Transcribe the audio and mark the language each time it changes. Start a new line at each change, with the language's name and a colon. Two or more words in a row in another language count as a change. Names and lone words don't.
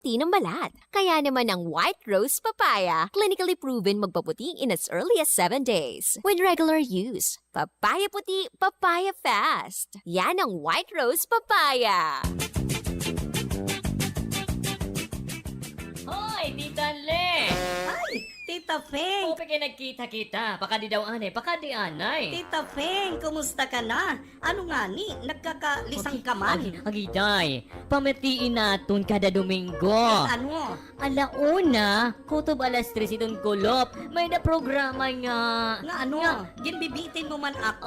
Filipino: puti ng balat. Kaya naman ang white rose papaya,
English: clinically proven
Filipino: magpaputi
English: in as early as 7 days. With regular use,
Filipino: papaya puti, papaya fast. Yan ang white rose papaya.
Hiligaynon: Hoy, Tita Le! Ay, Tita Feng! O, pagka nagkita-kita, baka di daw anay, baka di anay. Tita Feng, kumusta ka na? Ano nga ni, nagkakalisang ka man? Agiday, pamatiin natin kada Domingo. Ano? Alauna, kutob alas 3 itong kulop. May na programa nga. Nga ano? Ginbibitin mo man ako?